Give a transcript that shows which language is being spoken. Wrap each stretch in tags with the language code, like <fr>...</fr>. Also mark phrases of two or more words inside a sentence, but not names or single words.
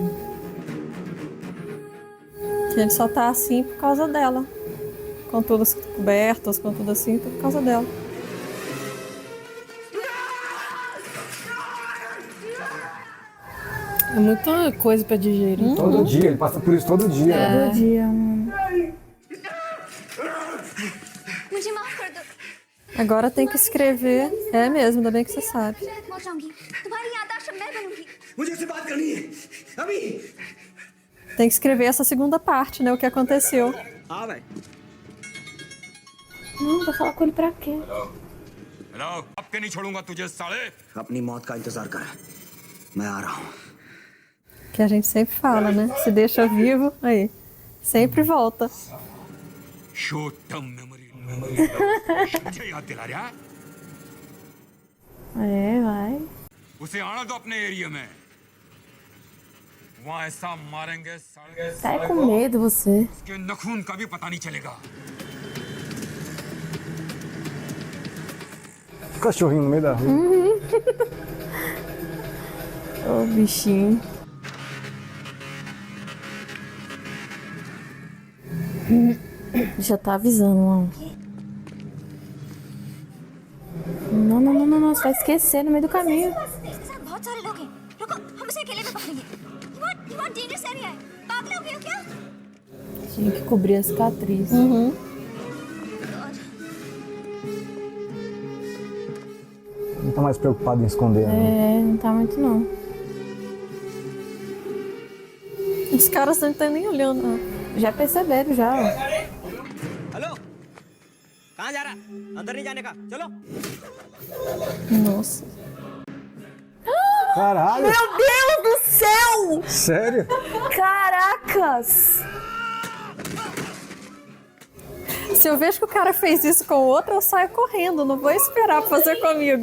<pt>Que ele só tá assim por causa dela. Com todas cobertas, com tudo assim, por causa dela. É muita coisa pra digerir. Todo dia, ele passa por isso todo dia. Todo dia, mano.</pt> <hi>मुझे माफ कर दो।</hi> <pt>Agora tem que escrever. É mesmo, ainda bem que você sabe.</pt> <hi>मौत जाऊंगी। तुम्हारी याददाश्त मैं बनूंगी। मुझे उससे बात करनी है अभी।</hi> <pt>Tem que escrever essa segunda parte, né? O que aconteceu.</pt> <hi>हाँ भाई।</hi> <pt>Não, vai falar com ele pra quê?</pt> <hi>हेलो अब के नहीं छोड़ूंगा तुझे साले अपनी मौत का इंतजार कर मैं आ रहा हूँ</hi> <pt>Que a gente sempre fala, né? Se deixa vivo, aí. Sempre volta.</pt> <en>short term memory</en> <hi>मुझे याद दिला रहा है</hi> <pt>É, vai.</pt> <hi>उसे आना दो अपने एरिया में वहाँ ऐसा मारेंगे साले</hi> <pt>Sai com medo, você.</pt> <hi>उसके नखून का भी पता नहीं चलेगा</hi> <pt>Cachorrinho no meio da rua. Ô, bichinho. Já tá avisando, mano. Não, não, não, não, não. Você vai esquecer no meio do caminho.</pt> <hi>इसके साथ बहुत सारे लोग हैं। रुको, हम इसे अकेले में पकड़ेंगे। ये बहुत डेंजरस एरिया है। पागल हो गए हो क्या?</hi> <pt>Tinha que cobrir a cicatriz. Não tá mais preocupado em esconder, né? É, não tá muito não. Os caras não estão nem olhando. Né? Já perceberam, já.</pt> <hi>हेलो कहाँ जा रहा अंदर नहीं जाने का चलो</hi> <pt>Nossa. Caralho! Meu Deus do céu! Sério? Caracas! Se eu vejo que o cara fez isso com o outro, eu saio correndo. Não vou esperar pra fazer comigo.</pt>